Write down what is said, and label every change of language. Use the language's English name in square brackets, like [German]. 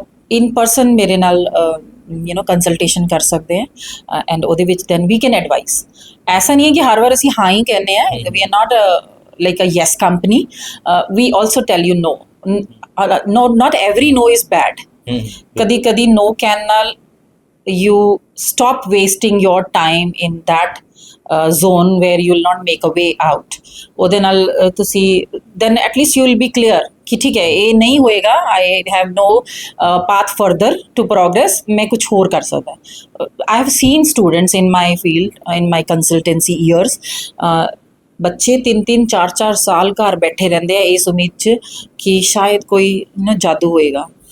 [Punjabi] ਇਨ person ਮੇਰੇ ਨਾਲ consultation ਕਰ ਸਕਦੇ ਹਾਂ, ਐਂਡ ਉਹਦੇ ਵਿੱਚ [English] Then we can advise. [Punjabi] ਐਸਾ ਨਹੀਂ ਹੈ ਕਿ ਹਰ ਵਾਰ ਅਸੀਂ ਹਾਂ ਹੀ ਕਹਿੰਦੇ ਹਾਂ. [English] We are not like a yes company. We also tell you no. Not every no is bad. Kadi no can ਨਾਲ you stop wasting your time in that zone where you will not make a way out. ਉਹਦੇ ਨਾਲ ਤੁਸੀਂ then at least you will be clear [Punjabi] ਕਿ ਠੀਕ ਹੈ ਇਹ ਨਹੀਂ ਹੋਏਗਾ, [English] I have no path further to progress, [Punjabi] ਮੈਂ ਕੁਛ ਹੋਰ ਕਰ ਸਕਦਾ. [English] I have seen students in my field, in my consultancy years, [Punjabi] ਬੱਚੇ 3-3 4-4 ਸਾਲ ਘਰ ਬੈਠੇ ਰਹਿੰਦੇ ਆ ਇਸ ਉਮੀਦ 'ਚ ਕਿ ਸ਼ਾਇਦ ਕੋਈ ਨਾ ਜਾਦੂ ਹੋਏਗਾ.